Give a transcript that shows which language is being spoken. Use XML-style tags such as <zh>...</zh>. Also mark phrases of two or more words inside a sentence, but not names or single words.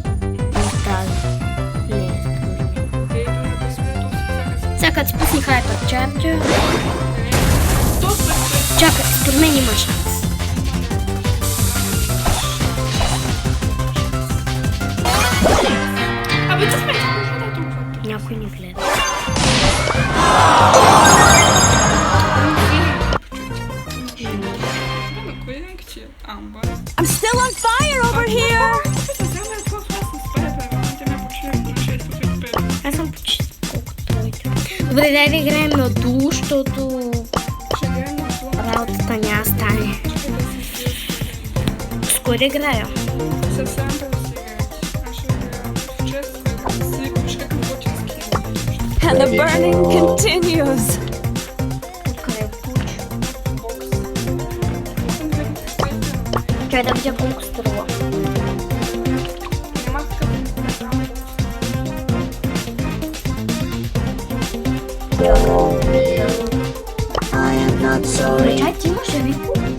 <bg>Не, сега като си пусни Hyper Charger... Чакай, според мен има шанс. Някой ни гледа.</bg> <en>I'm still on fire over here.</en> <bg>Аз съм почти колкото твоите. Добре, дай да играем на дуо, защото работата няма стане. С кой да играя?</bg> <en>And the burning continues.</en> <bg>Откъде получи? Чай да видя колко струва. Чай, ти имаш Вико?</bg>